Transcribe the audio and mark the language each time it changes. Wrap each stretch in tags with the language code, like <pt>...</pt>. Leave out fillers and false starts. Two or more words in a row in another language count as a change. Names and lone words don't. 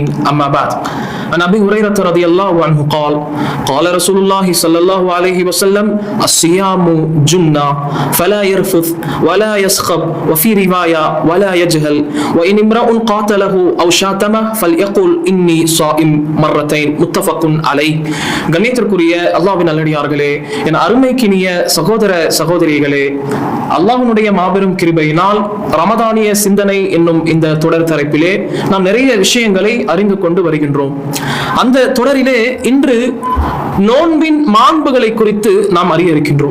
<ar>أما بعد، عن أبي هريرة رضي الله عنه قال قال رسول الله صلى الله عليه وسلم الصيام جنة فلا يرفث ولا يسخب وفي رواية ولا يجهل وإن امرأ قاتله أو شاتمه فليقل إني صائم مرتين. متفق عليه.</ar> <ta>கண்ணியத்திற்குரிய அல்லாஹ்வின் நல்லடியார்களே, என் அருமைக்கினிய சகோதர சகோதரிகளே, அல்லாஹ்வுடைய மாபெரும் கிருபையினால் ரமதானிய சிந்தனை என்னும் இந்த தொடர் தலைப்பிலே நாம் நிறைய விஷயங்களை அறிந்து கொண்டு வருகின்றோம். அந்த தொடரிலே இன்று நோன்பின் மாண்புகளை குறித்து நாம் அறிய இருக்கின்றோம்.</ta>